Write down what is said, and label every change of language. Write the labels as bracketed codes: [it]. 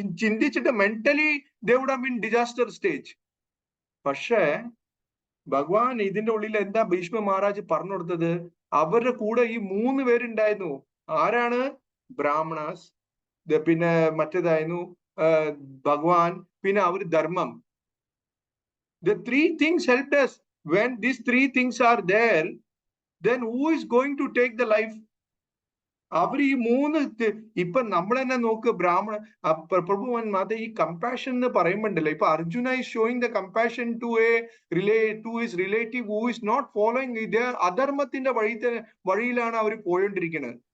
[ml] ചിന്തിച്ചിട്ട് [en] Mentally they would have been disaster stage. [ml] പക്ഷേ ഭഗവാൻ ഇതിന്റെ ഉള്ളിൽ എന്താ ഭീഷ്മ മഹാരാജ് പറഞ്ഞു കൊടുത്തത്? അവരുടെ കൂടെ ഈ 3 പേരുണ്ടായിരുന്നു. ആരാണ്? ബ്രാഹ്മണാസ്, പിന്നെ മറ്റേതായിരുന്നു ഭഗവാൻ, പിന്നെ അവര് ധർമ്മം. [en] The 3 things helped us. when these three things are there, then who is going to take the life? [ml] അവർ ഈ മൂന്ന് ഇപ്പൊ നമ്മൾ തന്നെ നോക്ക് ബ്രാഹ്മണ പ്രഭുവൻ മാത ഈ കമ്പാഷൻ എന്ന് പറയുമ്പോണ്ടല്ലോ, ഇപ്പൊ Arjuna [en] is showing the compassion to his relative who is not following [ml] ഇത് അധർമ്മത്തിന്റെ വഴിയിലാണ് അവർ പോയോണ്ടിരിക്കുന്നത്.